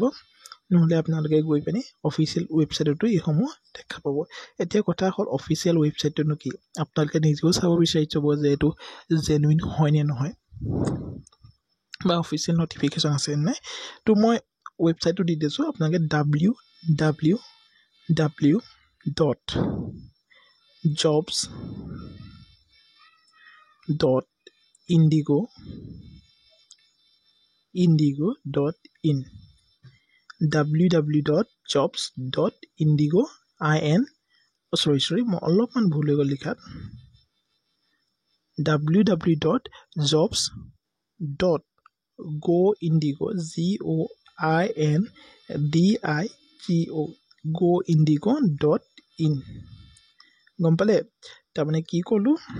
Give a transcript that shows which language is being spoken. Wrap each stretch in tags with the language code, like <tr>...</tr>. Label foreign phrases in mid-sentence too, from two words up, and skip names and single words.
<as>নহ'লে আপোনালোকে গৈ পিনি</as> <en>official website</en> <as>এইসমূহ দেখা পাব এতিয়া কথা হ'ল</as> <en>official website</en> <as>কি আপোনালোকে নিজেও চাব বিচাৰি যাব যে এইটো জেনুইন হয় নে নহয় বা</as> <en>official notification</en> <as>আছে নে নাই তো মই ৱেবছাইটটো দি দিছোঁ আপোনালোকে www.jobs.indigo.in www.jobs.indigo.in sorry মই অলপমান ভুল হৈ গ'ল লিখাত www.jobs.goindigo goindigo.in গম পালে তাৰমানে কি ক'লোঁ</as>